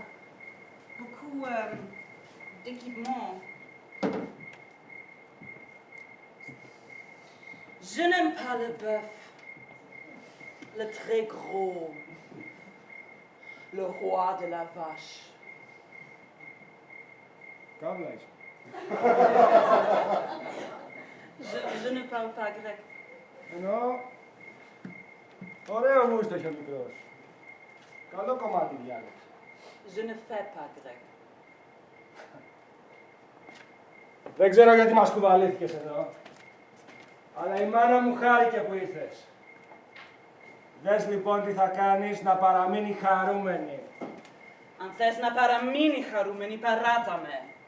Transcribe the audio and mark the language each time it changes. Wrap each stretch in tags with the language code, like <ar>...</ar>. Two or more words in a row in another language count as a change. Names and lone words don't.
<fr>Beaucoup d'équipements. Je n'aime pas le bœuf, le très gros, le roi de la vache.</fr> <el>Κάβλα είσαι.</el> <fr>Je ne parle pas grec.</fr> <el>Εννοώ, ωραίο γούστο έχει ο μικρός. Καλό κομμάτι διάλεξε.</el> <fr>Je ne fais pas grec.</fr> <el>Δεν ξέρω γιατί μας κουβαλήθηκες εδώ. Αλλά η μάνα μου χάρηκε που ήρθες. Δες λοιπόν τι θα κάνεις να παραμείνει χαρούμενη. Αν θες να παραμείνει χαρούμενη, παράτα με.</el>